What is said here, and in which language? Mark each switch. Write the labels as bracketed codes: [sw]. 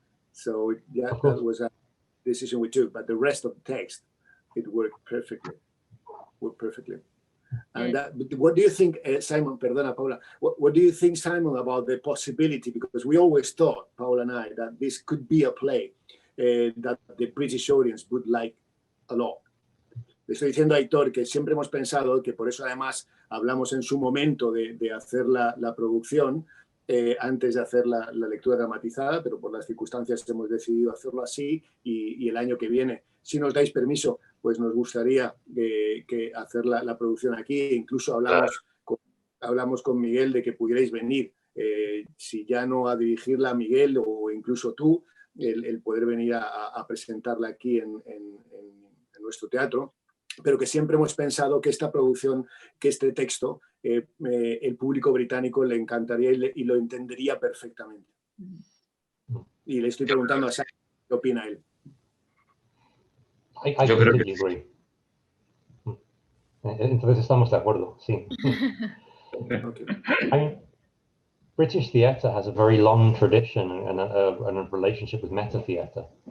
[en] So that was a decision we took. But the rest of the text, it worked perfectly. And what do you think, Simon? [es] Perdona, Paula. [en] What do you think, Simon, about the possibility? Because we always thought, Paula and I, that this could be a play that the British audience would like a lot. [es] Le estoy diciendo a Aitor que siempre hemos pensado, que por eso además hablamos en su momento de hacer la producción antes de hacer la lectura dramatizada, pero por las circunstancias hemos decidido hacerlo así, y el año que viene, si nos dais permiso, pues nos gustaría que hacer la producción aquí. Incluso hablamos con Miguel de que pudierais venir si ya no a dirigirla Miguel o incluso tú, el poder venir a presentarla aquí en nuestro teatro, pero que siempre hemos pensado que esta producción, que este texto, el público británico le encantaría y lo entendería perfectamente. Y le estoy preguntando a Simon qué opina él. [en] I completely agree. [es] Entonces estamos de acuerdo, sí. [en] Okay. I mean, British theatre has a very long tradition and a relationship with meta theatre.